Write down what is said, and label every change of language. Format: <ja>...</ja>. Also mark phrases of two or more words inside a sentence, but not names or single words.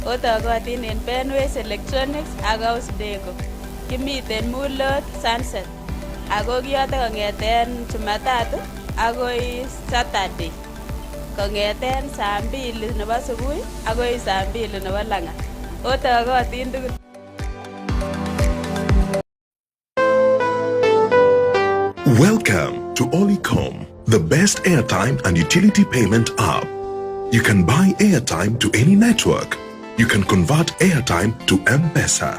<kln>Otokotin en Benways Electronics ak House Deco. Kimiten Mulot Sunset. Ako kiyote kong'eten Jumatatu akoi Saturday. Kong'eten saa 2 nebo subui akoi saa 2 nebo lang'at. Otokotin tugul.</kln> <en>Welcome to Olicom, the best airtime and utility payment app. You can buy airtime to any network. You can convert airtime to M-Pesa.</en>